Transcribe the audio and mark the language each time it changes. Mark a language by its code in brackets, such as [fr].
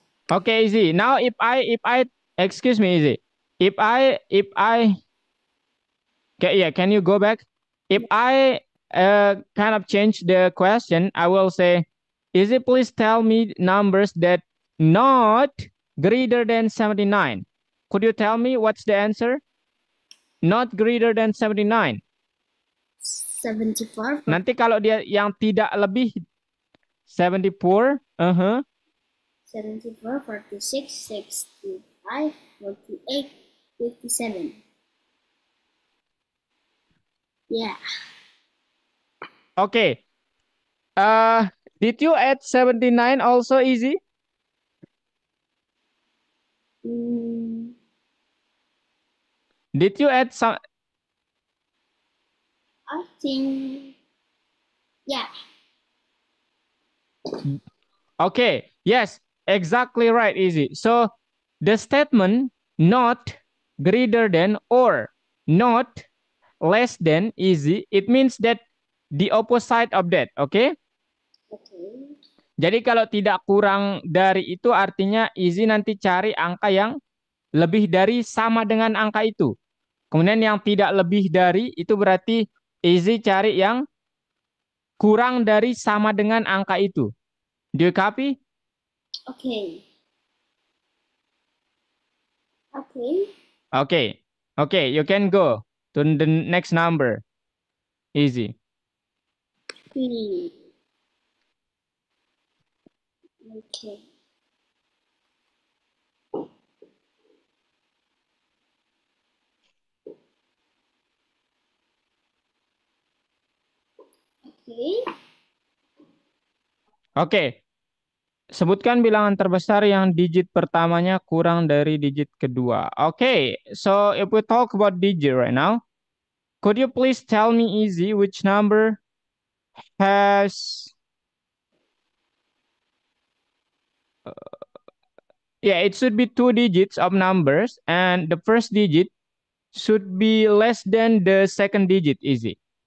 [en] Okay, Easy. Now if I excuse me, Easy. If I yeah, can you go back? If I kind of change the question, I will say, is it please tell me numbers that not greater than 79? Could you tell me what's the answer? Not greater than 79. 74. [id] Nanti kalau dia yang tidak lebih 74, [en] 74, 46, 65, 48, 57. Yeah. Okay. Did you add 79 also Easy? Mm, Did you add some? I think, yeah. Okay. Yes, exactly right, Easy. So the statement not greater than or not less than easy, it means that the opposite of that, okay? Okay. [id] Jadi kalau tidak kurang dari itu artinya easy nanti cari angka yang lebih dari sama dengan angka itu. Kemudian yang tidak lebih dari itu berarti easy cari yang kurang dari sama dengan angka itu. [en] Do you copy? Okay. Okay. Okay. Okay, you can go to the next number. Easy. 3. Okay. Okay. [id] Oke, sebutkan bilangan terbesar yang digit pertamanya kurang dari digit kedua. [en] Oke, so if we talk about digit right now, could you please tell me easy which number has yeah, it should be two digits of numbers and the first digit should be less than the second digit, easy.